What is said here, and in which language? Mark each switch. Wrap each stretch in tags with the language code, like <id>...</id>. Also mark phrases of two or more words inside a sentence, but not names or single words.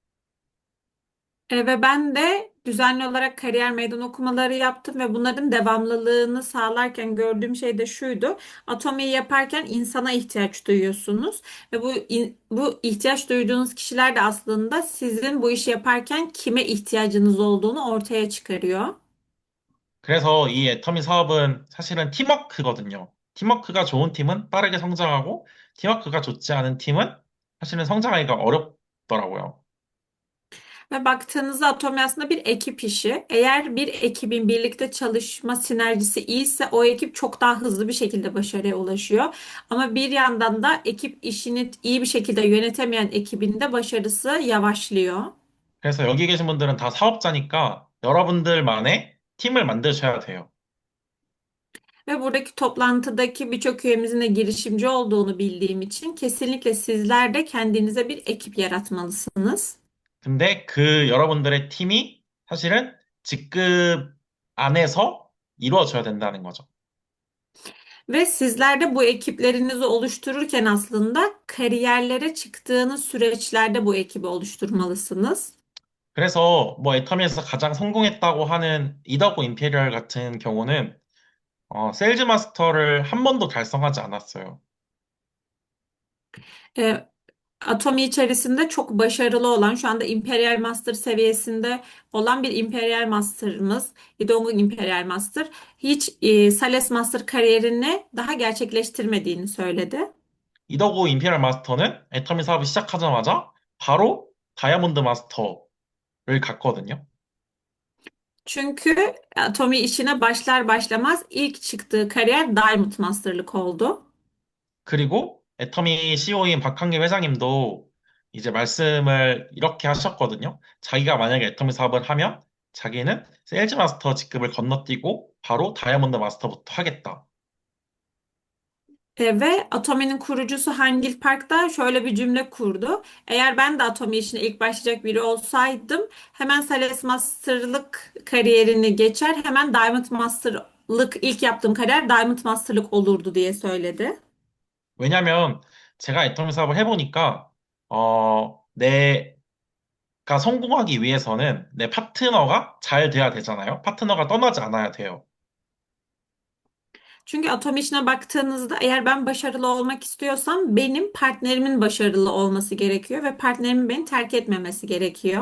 <tr>Ve ben de düzenli olarak kariyer meydan okumaları yaptım ve bunların devamlılığını sağlarken gördüğüm şey de şuydu. Atomi'yi yaparken insana ihtiyaç duyuyorsunuz ve bu ihtiyaç duyduğunuz kişiler de aslında sizin bu işi yaparken kime ihtiyacınız olduğunu ortaya çıkarıyor.</tr> <ko>그래서 이 애터미 사업은 사실은 팀워크거든요. 팀워크가 좋은 팀은 빠르게 성장하고, 팀워크가 좋지 않은 팀은 사실은 성장하기가 어렵더라고요.</ko> <tr>Ve baktığınızda Atomi aslında bir ekip işi. Eğer bir ekibin birlikte çalışma sinerjisi iyiyse o ekip çok daha hızlı bir şekilde başarıya ulaşıyor. Ama bir yandan da ekip işini iyi bir şekilde yönetemeyen ekibin de başarısı yavaşlıyor.</tr> <ko>그래서 여기 계신 분들은 다 사업자니까 여러분들만의 팀을 만드셔야 돼요.</ko> <tr>Ve buradaki toplantıdaki birçok üyemizin de girişimci olduğunu bildiğim için kesinlikle sizler de kendinize bir ekip yaratmalısınız.</tr> <ko>근데 그 여러분들의 팀이 사실은 직급 안에서 이루어져야 된다는 거죠.</ko> <tr>Ve sizler de bu ekiplerinizi oluştururken aslında kariyerlere çıktığınız süreçlerde bu ekibi oluşturmalısınız.</tr> <ko>그래서 뭐 애터미에서 가장 성공했다고 하는 이더고 임페리얼 같은 경우는 세일즈 마스터를 한 번도 달성하지 않았어요.</ko> <tr>E, Atomi içerisinde çok başarılı olan, şu anda Imperial Master seviyesinde olan bir Imperial Master'ımız, Idong'un Imperial Master, hiç Sales Master kariyerini daha gerçekleştirmediğini söyledi.</tr> <ko>이더고 임페리얼 마스터는 애터미 사업이 시작하자마자 바로 다이아몬드 마스터를 갔거든요.</ko> <tr>Çünkü Atomi işine başlar başlamaz ilk çıktığı kariyer Diamond Master'lık oldu.</tr> <ko>그리고 애터미 CEO인 박한길 회장님도 이제 말씀을 이렇게 하셨거든요. 자기가 만약에 애터미 사업을 ha면 자기는 세일즈 마스터 직급을 건너뛰고 바로 다이아몬드 마스터부터 하겠다.</ko> <tr>Ve Atomi'nin kurucusu Hangil Park da şöyle bir cümle kurdu. Eğer ben de Atomi işine ilk başlayacak biri olsaydım hemen Sales Master'lık kariyerini geçer, hemen Diamond Master'lık ilk yaptığım kariyer Diamond Master'lık olurdu diye söyledi.</tr> <ko>왜냐면 제가 애터미 사업을 해보니까 내가 성공하기 위해서는 내 파트너가 잘 돼야 되잖아요. 파트너가 떠나지 않아야 돼요.</ko> <tr>Çünkü Atomi işine baktığınızda eğer ben başarılı olmak istiyorsam benim partnerimin başarılı olması gerekiyor ve partnerimin beni terk etmemesi gerekiyor.</tr>